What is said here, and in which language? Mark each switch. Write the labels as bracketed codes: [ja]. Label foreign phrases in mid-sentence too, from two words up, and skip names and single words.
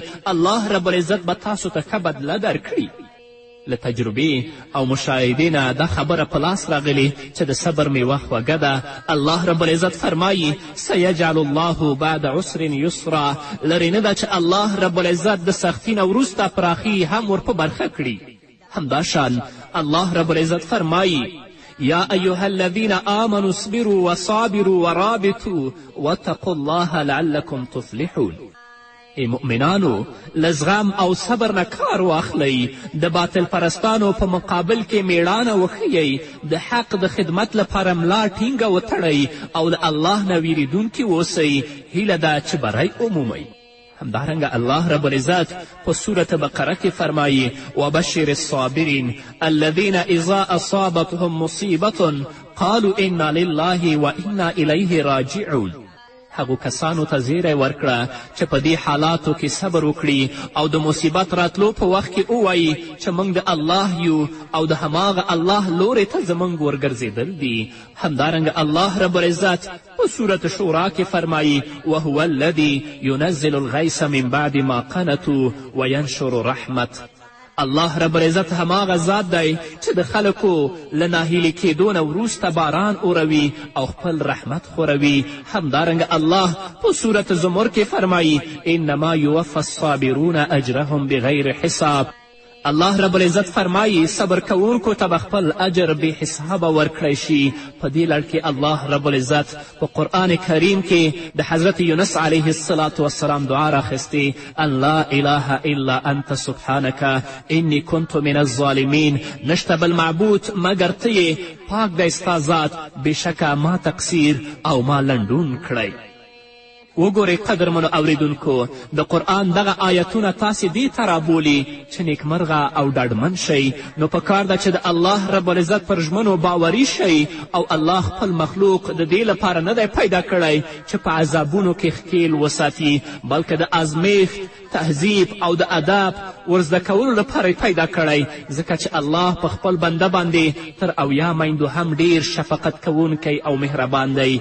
[ps] الله رب العزت به تاسو ته ښه بدله درکړي. له تجربې او مشاهدې نه دا خبره په لاس راغلې چې د صبر میوه خوږه ده. الله رب العزت فرمایي [ar] سیجعل الله بعد عسر یسرا، [ps] لرې نه ده چې الله رب العزت د سختي نه وروسته پراخي هم ور په برخه کړي. همداشان الله رب العزت فرمایي [ar] یا ایها الذین آمنوا اصبروا وصابروا ورابطوا واتقوا الله لعلکم تفلحون. [ps] ای مؤمنانو له زغم او صبر نه کار واخلئ، د باطل پرستانو په مقابل کې میړانه وښیئ، د حق د خدمت لپاره ملا ټینګه وتړئ او د الله نه ویریدونکي اوسئ. هیله ده چې بری عمومئ. همدارنګه الله رب العزت په سورة بقره کې فرمایي [ar] وبشر الصابرین الذین اذا اصابتهم مصیبة قالوا انا لله وانا الیه راجعون. [ps] هغو کسانو ته زیری ورکړه چې په دې حالاتو کې صبر وکړي او د مصیبت راتلو په وخت کې ووایي چې موږ د الله یو او د هماغه الله لورې ته زموږ ورګرځېدل دي. همدارنګه الله رب العزت په سورة شورا کې فرمایي [ar] وهو الذي ينزل الغیث من بعد ما قنطوا وینشر رحمت. [ps] الله رب العزت هماغه ذات دی چې د خلکو له ناهیلې کېدو نه وروسته باران اوروي او خپل رحمت خوروي. همدارنګه الله په سورة زمر کې فرمایي [ar] انما یوفی الصابرون اجرهم بغیر حساب. [ps] الله رب العزت فرمایي صبر کوونکو ته به خپل اجر بې حسابه ورکړی شي. په دې لړ کې الله رب العزت په قرآن کریم کې د حضرت یونس [ar] علیه الصلاة والسلام [ps] دعا راخیستې [ar] ان لا اله الا انت سبحانک انی کنت من الظالمین. [ps] نشته بل معبود مګر ته یې، پاک دی ستا ذات، بېشکه ما تقصیر او ما لنډون کړی. وګورئ قدرمنو اوریدونکو د قرآن دغه آیتونه تاسې دې ته رابولي چې نیکمرغه او ډاډمن شئ. نو په کار ده چې د الله رب العزت پر ژمنو باوري شئ او الله خپل مخلوق د دې لپاره نه دی پیدا کړی چې په عذابونو کې ښکیل وساتي، بلکې د ازمیښت، تهذیب او د ادب ورزده کولو لپاره پیدا کړی، ځکه چې الله په خپل بنده باندې تر 80 میندو هم ډیر شفقت کوونکی او مهربان دی.